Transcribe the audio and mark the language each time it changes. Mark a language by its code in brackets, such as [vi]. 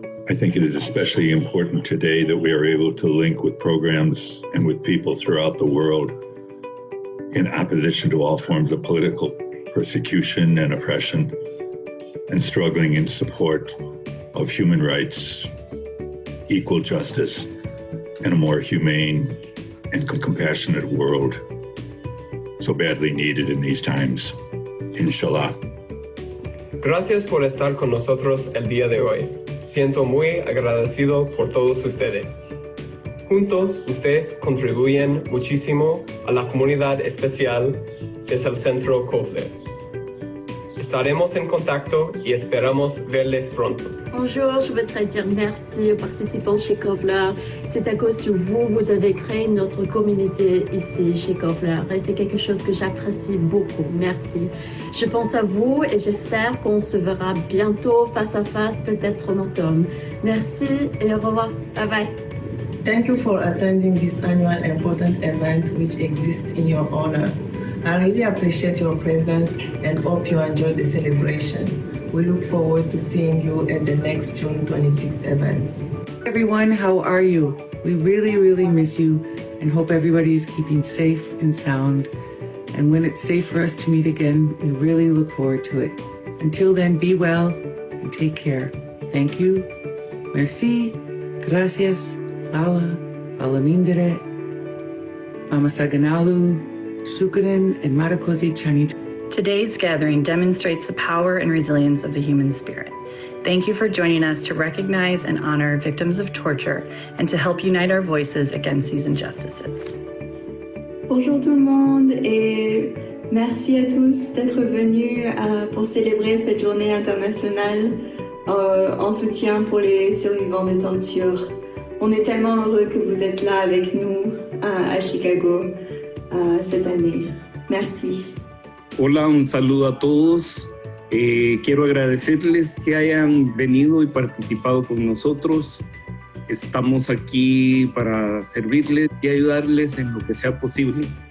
[en] I think it is especially important today that we are able to link with programs and with people throughout the world in opposition to all forms of political persecution and oppression, and struggling in support of human rights, equal justice, and a more humane and compassionate world so badly needed in these times. [ar] Inshallah. [es] Gracias por estar con nosotros el día de hoy. Siento muy agradecido por todos ustedes. Juntos, ustedes contribuyen muchísimo a la comunidad especial desde el Centro Kovler. Estaremos en contacto y esperamos verles pronto. [fr] Bonjour, je voudrais dire merci aux participants chez Kovler. C'est à cause de vous, vous avez créé notre communauté ici chez Kovler et c'est quelque chose que j'apprécie beaucoup. Merci. Je pense à vous et j'espère qu'on se verra bientôt face à face, peut-être en automne. Merci et au revoir. Bye bye. [en] Thank you for attending this annual important event which exists in your honor. I really appreciate your presence and hope you enjoy the celebration. We look forward to seeing you at the next June 26th event. Everyone, how are you? We really miss you and hope everybody is keeping safe and sound. And when it's safe for us to meet again, we really look forward to it. Until then, be well and take care. Thank you. [fr] Merci. [es] Gracias. [en] Fala. Falamindere. Mamasaganalu. Sukurin and Marakosi Chanit. Today's gathering demonstrates the power and resilience of the human spirit. Thank you for joining us to recognize and honor victims of torture and to help unite our voices against these injustices. [fr] Bonjour tout le monde et merci à tous d'être venus pour célébrer cette journée internationale en soutien pour les survivants de torture. On est tellement heureux que vous êtes là avec nous à Chicago cette année. Merci. [es] Hola, un saludo a todos. Quiero agradecerles que hayan venido y participado con nosotros. Estamos aquí para servirles y ayudarles en lo que sea posible.